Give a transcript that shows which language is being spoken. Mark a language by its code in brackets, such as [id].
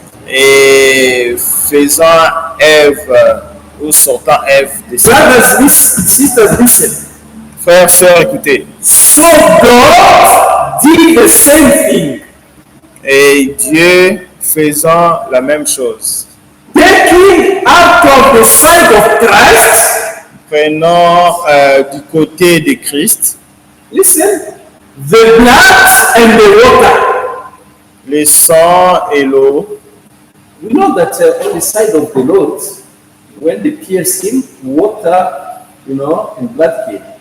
[fr] et faisant Ève ou sortant Ève de sa [en] brothers, sisters, listen. [fr] Frères, sœurs, écoutez. [en] So God did the same thing, [fr] Et Dieu faisant la même chose. [en] taking out of the side of Christ. [fr] Prenant du côté de Christ [en] Listen, the blood and the water. [fr] le sang et l'eau. [en] We know that on the side of the Lord, when they pierced him, water, and blood came.